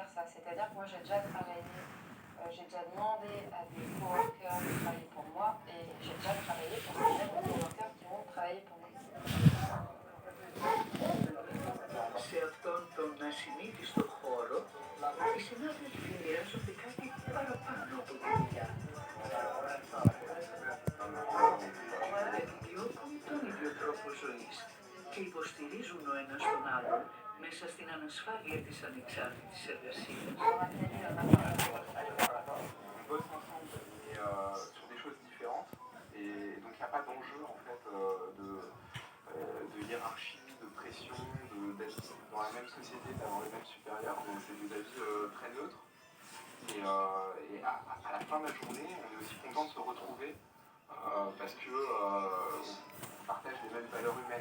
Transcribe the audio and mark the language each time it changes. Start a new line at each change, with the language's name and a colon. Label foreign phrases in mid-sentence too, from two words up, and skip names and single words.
French: C'est-à-dire que moi, j'ai déjà travaillé, j'ai déjà demandé à des coworkers de travailler pour moi et j'ai déjà travaillé pour ces mêmes coworkers qui ont travaillé pour moi.
Greek: Σε αυτόν τον ασυνήθιστο χώρο, οι συνάδελφοι μοιράζονται κάτι παραπάνω από τη δουλειά. Επιδιώκουν τον ίδιο τρόπο ζωής και υποστηρίζουν ο ένας τον άλλον μέσα στην ανασφάλεια της ανεξάρτητης εργασίας.
French: On bosse ensemble et sur des choses différentes et donc il n'y a pas d'enjeu en fait de hiérarchie, de pression, d'être dans la même société, d'avoir les mêmes supérieurs, donc c'est des avis très neutres et à la fin de la journée on est aussi content de se retrouver parce que on partage les mêmes valeurs humaines.